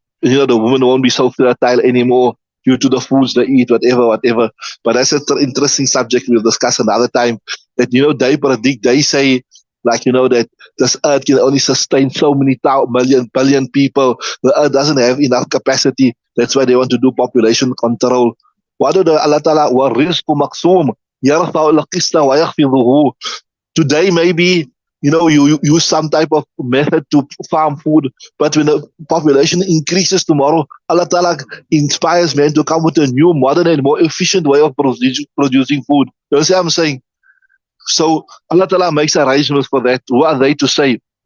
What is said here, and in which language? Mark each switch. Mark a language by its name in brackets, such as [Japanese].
[English] The woman won't be so fertile anymore due to the foods they eat, whatever. But that's an interesting subject we'll discuss another time. That, they predict, they say, that this earth can only sustain so many billion people. The earth doesn't have enough capacity. That's why they want to do population control. What do Allah Ta'ala, [Arabic] وَالرِّزْقُ مَقْسُومٌ يَرْفَعُ الْقِسْطَ وَيَخْفِضُهُ. [English] Today maybe, you use some type of method to farm food, but when the population increases tomorrow, Allah Ta'ala inspires man to come with a new, modern and more efficient way of producing food. You see what I'm saying? So Allah Ta'ala makes arrangements for that. Who are they to say?